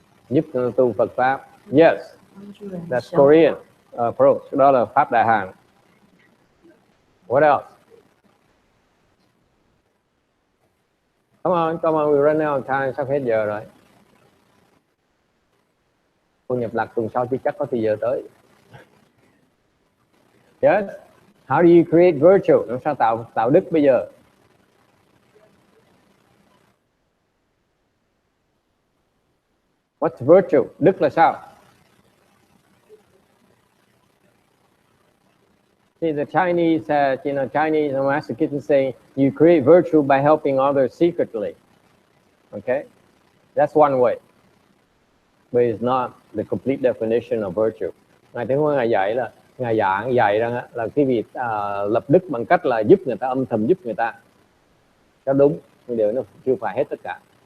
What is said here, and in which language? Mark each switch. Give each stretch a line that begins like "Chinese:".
Vietnamese: Giúp tu Phật pháp.
English: Yes. That's Korean approach.
Vietnamese: Đó là pháp Đại Hàn.
English: What else? Come on, we run out of time.
Vietnamese: Sắp hết giờ rồi. Cô nhập lạc tuần sau chứ chắc có thì giờ tới.
English: Yes. How do you create virtue?
Vietnamese: Làm sao tạo đức bây giờ?
English: What's virtue?
Vietnamese: Đức là sao?
English: See, the Chinese, Chinese Master Kitchen saying you create virtue by helping others secretly. Okay, that's one way, but it's not the complete definition of virtue.
Vietnamese: Ngài Tiến Hóa Ngài dạy là Ngài dạy rằng là cái việc lập đức bằng cách là giúp người ta, âm thầm giúp người ta. Đó đúng, nhưng điều nó chưa phải hết tất cả.